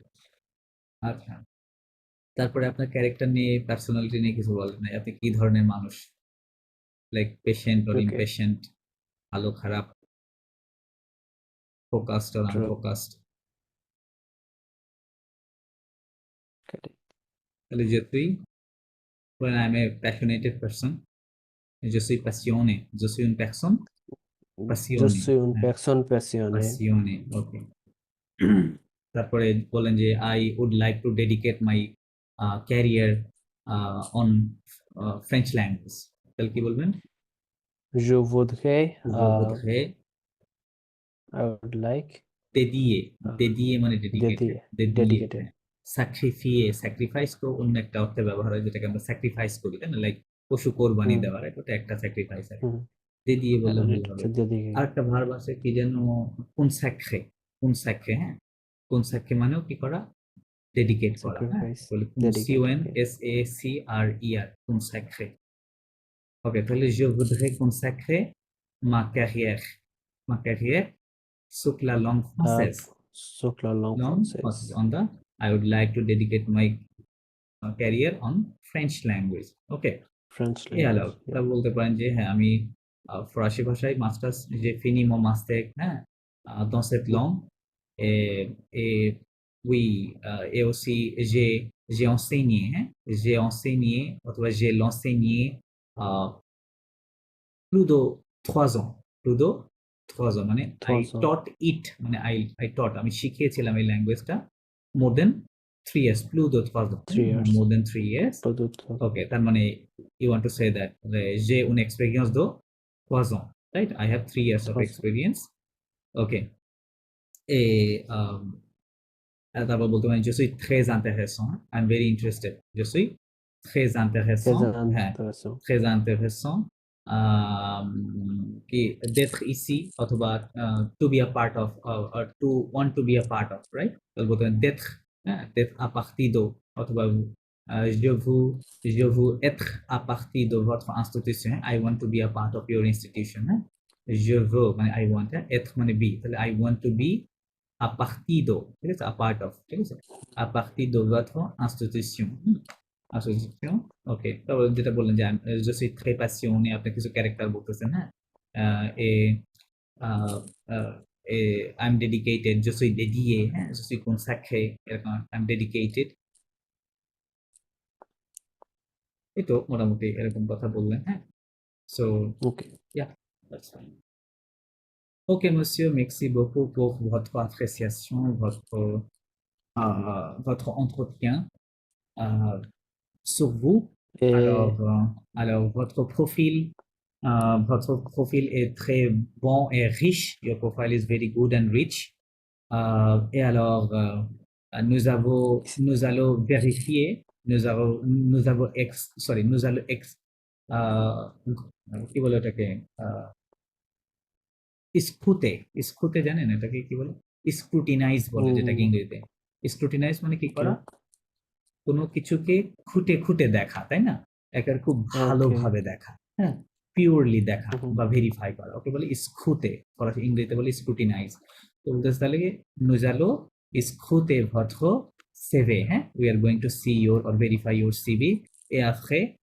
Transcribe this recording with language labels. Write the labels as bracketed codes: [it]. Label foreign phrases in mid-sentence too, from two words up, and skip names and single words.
[bn] আচ্ছা, তারপরে আপনার ক্যারেক্টার নিয়ে, পার্সোনালিটি নিয়ে কিছু বলেন নাই। আপনি কি ধরনের মানুষ? [en] like patient or [bn] ওকে, ইমপেশেন্ট, ভালো খারাপ, [en] focused or [bn] ট্রু, আনফোকাসড। তাহলে যে তুই, [en] when I'm a passionate person, [fr] je suis passionné, je suis une personne je passionnée, suis une [bn] হ্যাঁ, [fr] personne passionnée. passionnée, [bn] ওকে। তারপরে বলেন যে [en] I would like to dedicate my career on French language, [bn] তাহলে কি বলবেন? [fr] Je voudrais je voudrais [en] I would like [bn] dédier মানে ডেডিকেটেড, dédier, [en] dedicated. [bn] হ্যাঁ। sacrifier, স্যাক্রিফাইস তো অন্য একটা অর্থে ব্যবহার হয়, যেটাকে আমরা স্যাক্রিফাইস করি, তাই না? লাইক পশু কোরবানি হুম দেওয়ার, ওটা একটা স্যাক্রিফাইস আর হুম dédier বললে ভুল এটা হবে। হচ্ছে dedicated. আরেকটা ভার্ব আছে কি যেন, [fr] consacrer, consacrer, [bn] হ্যাঁ, consacrer মানেও কি করা? ডেডিকেট করা, হ্যাঁ, Sacrifice, বলে dedicate. Okay. [fr] consacrer, consacrer। [bn] ওকে, তাহলে [fr] je voudrais consacrer ma carrière sur la langue française, Sur la langue française. [en] on the, I would like to dedicate my career on French language, ওকে। French [bn] এই হলো, [en] language. [bn] তা বলতে পারেন যে হ্যাঁ আমি ফরাসি ভাষায় মাস্টার্স, যে [fr] fini mon master, হ্যাঁ, dans cette langue, et, et oui, et aussi j'ai enseigné, hein, j'ai enseigné অথবা j'ai l'enseigné plus de 3 ans, plus de 3 ans মানে I 3 ans. [en] taught it মানে I taught [bn] আমি শিখিয়েছিলাম এই ল্যাঙ্গুয়েজটা [en] more than 3 years [fr] plus de 3 ans [en] 3 years. more than 3 years [fr] Pas de 3 ans. [en] okay [bn] তার মানে [en] you want to say that [fr] j'ai une expérience de 3 ans [en] right I have 3 years of [fr] 3 ans. [en] experience okay [fr] et [bn] তারপর বলতে পারেন [fr] je suis très intéressant [en] I'm very interested [fr] je suis très intéressant Très [bn] হ্যাঁ [fr] intéressant. très intéressant [en] কি [fr] d'être ici [en] অথবা to be a part of or to want to be a part of right [bn] তাহলে বলতে পারেন [en] d'être হ্যাঁ [fr] d'être à partir de [en] অথবা [fr] je veux être à partir de votre institution [en] I want to be a part of your institution [fr] হ্যাঁ je veux [bn] মানে [en] I want [bn] হ্যাঁ être মানে be তাহলে [en] I want to be [fr] a partir de [bn] ঠিক আছে [en] a part of [bn] ঠিক আছে [fr] a partir de votre institution association [bn] ওকে তারপর যেটা বললেন যে [fr] je suis très passionné [bn] আপনি কিছু ক্যারেক্টার বলতেছেন হ্যাঁ et [en] I'm dedicated [fr] je suis dédié [bn] হ্যাঁ [fr] je suis consacré [bn] এরকম [en] I'm dedicated [bn] এই তো মোটামুটি এরকম কথা বললেন হ্যাঁ so [en] Okay. yeah that's fine ok monsieur merci beaucoup pour votre appréciation votre entretien sur vous [fr] Et alors votre profil est très bon et riche. [en] Your profile is very good and rich. [fr] Et alors, nous allons vérifier. Nous allons [bn] কি বলে ওটাকে স্ক্রুতে জানেন এটাকে কি বলে স্ক্রুটিনাইজ বলে যেটাকে ইংরেজিতে স্ক্রুটিনাইজ মানে কি করা কোনো কিছুকে খুঁটে খুঁটে দেখা তাই না একেবারে খুব ভালোভাবে দেখা হ্যাঁ পিওরলি দেখা বা ভেরিফাই করা ওকে বলে স্ক্রুতে ফরাসি ইংরেজিতে বলে স্ক্রুটিনাইজ তো বলতেছে তাহলে [fr] nous allons scruter votre CV hein [en] we are going to see your or verify your CV [fr] et après